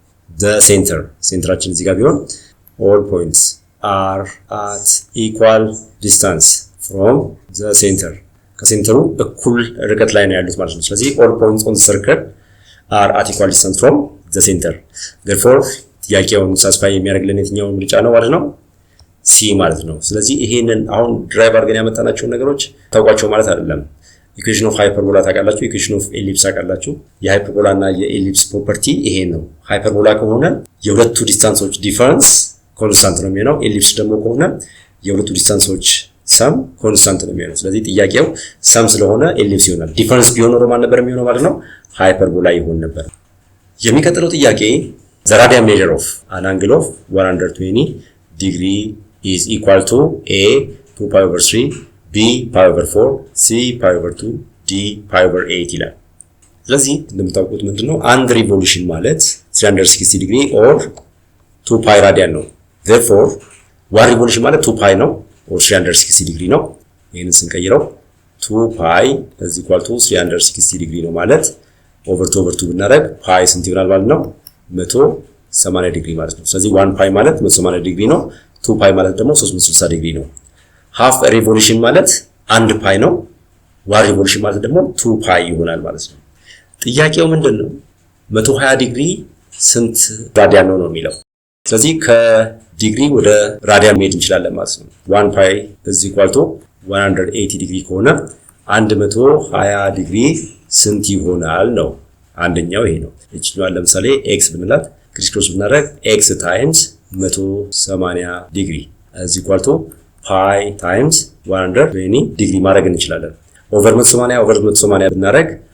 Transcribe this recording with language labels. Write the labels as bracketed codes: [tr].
[en] the center ሴንተራችን እዚህ ጋር ቢሆን all points are at equal distance from the center ከሴንተሩ እኩል ርቀት ላይ ነው ያሉት ማለት ነው። ስለዚህ all points on the circle are at equal distance from the center therefore ጥያቄውን ሳስፋይ የሚያደርግልን የትኛው ምርጫ ነው ማለት ነው? ሲ ማለት ነው። ስለዚህ ይሄንን አሁን ድራይቭ አድርገን ያመጣናቸው ነገሮች ታውቋቸው ማለት አይደለም። ኢኩዌሽን ኦፍ ሃይፐርቦላ ታውቃላችሁ፣ ኢኩዌሽን ኦፍ ኤሊፕስ ታውቃላችሁ። የሃይፐርቦላ እና የኤሊፕስ ፕሮፐርቲ ይሄ ነው። ሃይፐርቦላ ከሆነ የሁለቱ ዲስታንሶች ዲፈረንስ ኮንስታንት ነው የሚሆነው። ኤሊፕስ ደግሞ ከሆነ የሁለቱ ዲስታንሶች ሰም ኮንስታንት ነው የሚሆነው። ስለዚህ ጥያቄው ሰም ስለሆነ ኤሊፕስ ይሆናል። ዲፈረንስ ቢሆን ኖሮ ማን ነበር የሚሆነው ማለት ነው? [am] ሃይፐርቦላ ይሆን ነበር። የሚቀጥለው ጥያቄ the radian measure of an angle of 120 degree is equal to a 2 pi over 3 b pi over 4 c pi over 2 d pi over 8 ይላል። ስለዚህ እንደምታውቁት ምንድነው አንድ ሪቮሉሽን ማለት 360 ዲግሪ or 2 pi radian ነው። therefore one revolution ማለት 2 pi ነው or 360 ዲግሪ ነው። ይሄንን ስንቀይረው 2 pi is equal to 360 ዲግሪ ነው ማለት over 2 ብናደርግ pi ስንት ይሆናል ማለት ነው? 180 ዲግሪ ማለት ነው። ስለዚህ 1 pi ማለት 180 ዲግሪ ነው። 2 pi ማለት ደግሞ 360 ዲግሪ ነው። half revolution ማለት 1 pi ነው። 1 revolution ማለት ደግሞ 2 pi ይሆናል ማለት ነው። ጥያቄው ምንድነው? 120 ዲግሪ ስንት ራዲያን ነው የሚለው። ስለዚህ ከዲግሪ ወደ ራዲያን መሄድ እንችላለን ማለት ነው። 1 pi is equal to 180 ዲግሪ ከሆነ 120 ዲግሪ ስንት ይሆናል ነው። አንደኛው ይሄ ነው። እቺኛው ለምሳሌ x ብንላት ክሪስ ክሮስ ብናደርግ x times 180 ዲግሪ is equal to pi times 120 ዲግሪ ማድረግ እንችላለን። ኦቨር 180 ብናደርግ